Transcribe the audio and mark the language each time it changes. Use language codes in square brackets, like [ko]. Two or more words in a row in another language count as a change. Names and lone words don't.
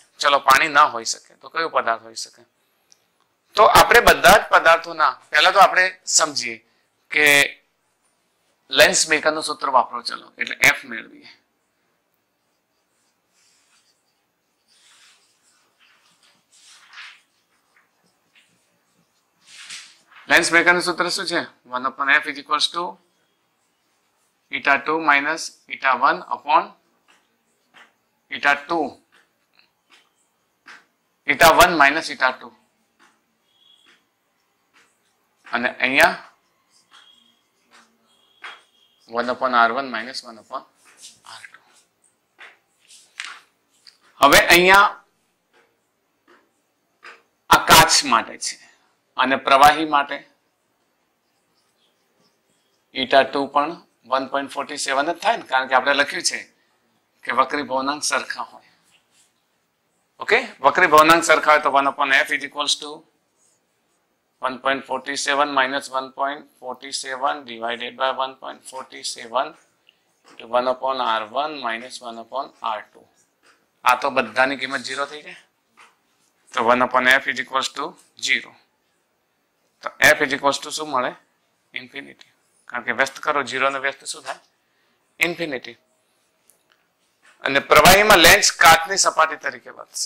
[gu] ચલો પાણી ના હોઈ શકે તો કયું પદાર્થ હોઈ શકે? તો આપણે બધા જ પદાર્થોના પહેલા તો આપણે સમજીએ કે [en] lens makerનું [gu] સૂત્ર વાપરો. ચલો એટલે F મેળવીએ. [en] lens makerનું [gu] સૂત્ર શું છે? [en] 1/f = eta2 minus eta1 upon eta2, eta1 minus eta2, [gu] અને અહીંયા 1/r1 minus 1/r2. હવે અહીંયા આ કાચ માટે છે અને પ્રવાહી માટે eta2 પણ 1.47 જ થાય ને, કારણ કે આપણે લખ્યું છે કે વક્રી ભવનાંક સરખા હોય. ઓકે, વક્રી ભવનાંક સરખા હોય તો 1/f = [en] 1.47 minus 1.47 divided by 1.47 to 1/r1 minus 1/r2. [gu] આ તો બધાની કિંમત 0 થઈ જાય તો 1/f = 0. તો f = શું મળે? ઇન્ફિનિટી. કારણ કે વ્યસ્ત કરો 0 ને વ્યસ્ત શું થાય? ઇન્ફિનિટી. અને પ્રવાહીમાં લેન્સ કાચની સપાટી તરીકે વધશે.